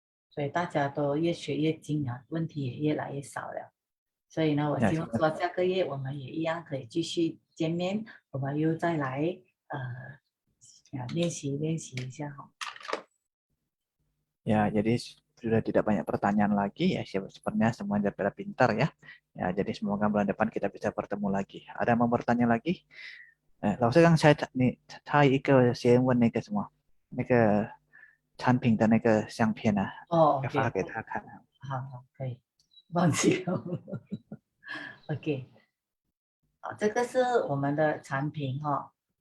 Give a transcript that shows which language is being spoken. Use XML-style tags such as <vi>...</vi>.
<zh>所以大家都越学越精啊，问题也越来越少了。所以呢，我</zh> <id>Ya,</id> <zh>希望说下个月我们也一样可以继续见面，我们又再来练习一下哈。</zh> <id>ya, jadi sudah tidak banyak pertanyaan lagi ya. Sepertinya semua sudah pada pintar ya. Ya, jadi semoga bulan depan kita bisa bertemu lagi. Ada yang mau bertanya lagi?</id> <zh>老师刚才你插一个先问那个什么那个产品的那个相片啊，哦要发，OK，给他看。好好可以，忘记了。 OK，好，这个是我们的产品哈。</zh>